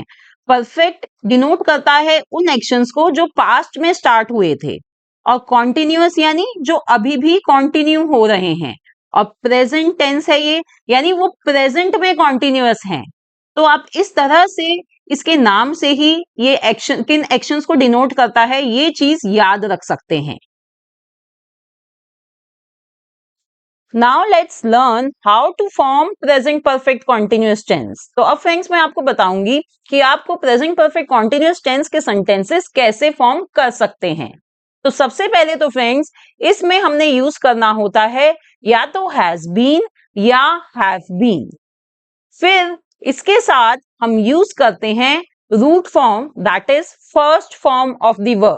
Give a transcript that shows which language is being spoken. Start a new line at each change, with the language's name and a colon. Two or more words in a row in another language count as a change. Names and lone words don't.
Hindi: परफेक्ट डिनोट करता है उन एक्शंस को जो पास्ट में स्टार्ट हुए थे, और कॉन्टिन्यूअस यानी जो अभी भी कॉन्टिन्यू हो रहे हैं, और
English: present tense
Hindi: है ये, यानी वो प्रेजेंट में कॉन्टिन्यूअस हैं। तो आप इस तरह से इसके नाम से ही ये एक्शन किन एक्शंस को डिनोट करता है ये चीज याद रख सकते हैं।
English: Now let's learn how to form present perfect continuous tense.
Hindi: तो अब फ्रेंड्स, मैं आपको बताऊंगी कि आपको
English: present perfect continuous tense
Hindi: के sentences कैसे फॉर्म कर सकते हैं। तो सबसे पहले तो फ्रेंड्स इसमें हमने यूज करना होता है या तो
English: has been
Hindi: या
English: have been.
Hindi: फिर इसके साथ हम यूज करते हैं
English: root form, that is first form of the verb.